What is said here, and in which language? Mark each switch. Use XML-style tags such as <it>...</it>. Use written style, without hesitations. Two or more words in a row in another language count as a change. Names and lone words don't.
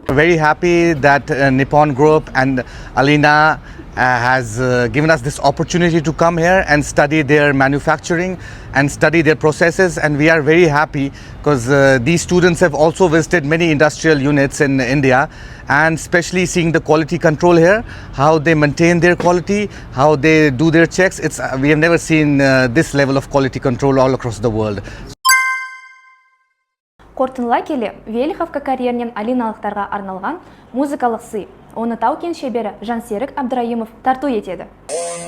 <en>Very happy that Nippon Group and Alina has given us this opportunity to come here and study their manufacturing and study their processes, and we are very happy because these students have also visited many industrial units in India, and especially seeing the quality control here, how they maintain their quality, how they do their checks. We have never seen this level of quality control all across the world.</en> <kk>Қорытындылай келе, Велиховка карьерінен алиналықтарға арналған музыкалық сый, оны тау-кен шебері Жансерік Абдраимов тарту етеді.</kk>